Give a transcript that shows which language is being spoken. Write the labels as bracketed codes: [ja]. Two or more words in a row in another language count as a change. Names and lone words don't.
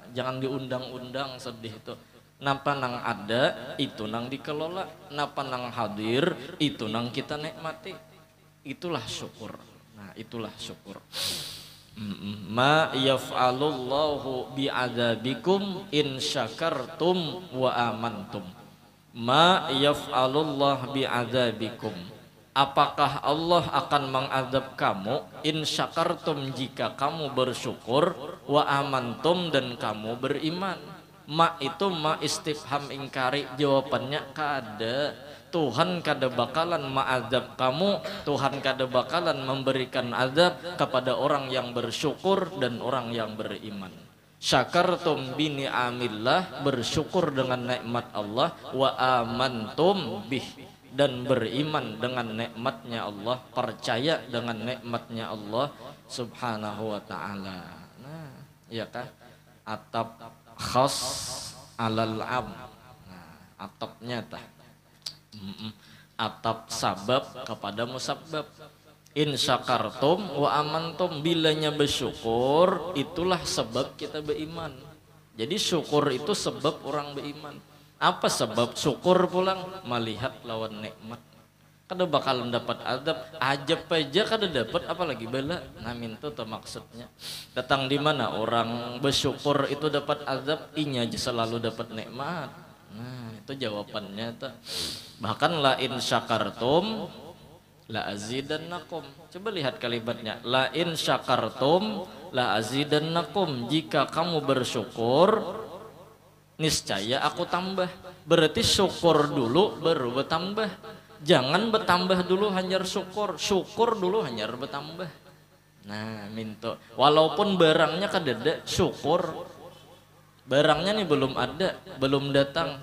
[bjn] Jangan diundang-undang sedih itu. Napa nang ada itu nang dikelola, napa nang hadir itu nang kita nikmati. Itulah syukur. Nah, itulah syukur. [ar] ما يفعل الله بعذابكم إن شكرتم وآمنتم. ما يفعل الله بعذابكم. [bjn] Apakah Allah akan mengadab kamu [ar] إن شكرتم [bjn] jika kamu bersyukur [ar] وآمنتم [bjn] dan kamu beriman. Ma itu [ar] ما استفهام إنكاري, [bjn] jawabannya kada. Tuhan kada bakalan ma'adzab kamu, Tuhan kada bakalan memberikan azab kepada orang yang bersyukur dan orang yang beriman. [ar] شكرتم بنعم الله, [bjn] bersyukur dengan nikmat Allah, [ar] وآمنتم به, [bjn] dan beriman dengan nikmatnya Allah, percaya dengan nikmatnya Allah [ar] سبحانه وتعالى. [bjn] Nah, iya kah? [ar] عطف خاص على عام. [bjn] Nah, atapnya tah. Atap sabab kepada musabab. [ar] إن شكرتم وآمنتم, [bjn] bilanya bersyukur itulah sebab kita beriman. Jadi syukur itu sebab orang beriman. Apa sebab syukur pulang? Melihat lawan nikmat. Kada bakalan dapat adab, ajab aja kada dapat, apalagi bala. Nah, mintu tuh maksudnya. Datang di mana orang bersyukur itu dapat adab, inya aja selalu dapat nikmat. Nah, itu jawabannya tuh. [ar] Bahkan لئن شكرتم لأزيدنكم. [bjn] Coba lihat kalimatnya. [ar] لئن شكرتم لأزيدنكم. [bjn] Jika kamu bersyukur, niscaya aku tambah. Berarti syukur dulu baru bertambah. Jangan bertambah dulu hanyar syukur, syukur dulu hanyar bertambah. Nah, minto. Walaupun barangnya kadada, syukur. Barangnya nih belum ada, belum datang.